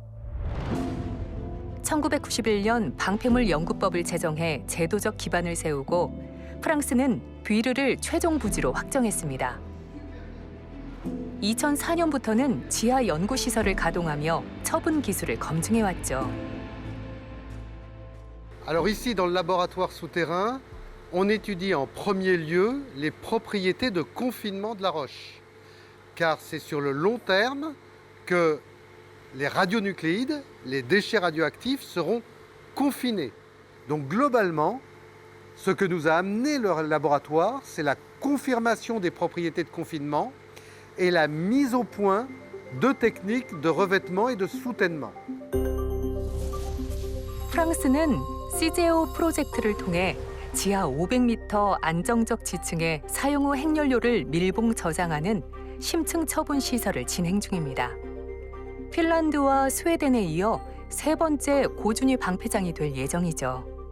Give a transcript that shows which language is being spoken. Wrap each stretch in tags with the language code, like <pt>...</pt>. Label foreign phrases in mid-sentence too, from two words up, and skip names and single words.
<ko>1991년 방패물 연구법을 제정해 제도적 기반을 세우고 프랑스는 뷔르를 최종 부지로 확정했습니다. 2004년부터는 지하 연구시설을 가동하며 처분 기술을 검증해왔죠.</ko> <fr>Alors ici, dans le laboratoire souterrain, on étudie en premier lieu les propriétés de confinement de la roche. Car c'est sur le long terme que les radionucléides, les déchets radioactifs seront confinés. Donc globalement, ce que nous a amené le laboratoire, c'est la confirmation des propriétés de confinement et la mise au point de techniques de revêtement et de soutènement.</fr> <ko>프랑스는 CGO 프로젝트를 통해 지하 500m 안정적 지층에 사용 후 핵연료를 밀봉 저장하는 심층 처분 시설을 진행 중입니다. 핀란드와 스웨덴에 이어 세 번째 고준위 방패장이 될 예정이죠.</ko>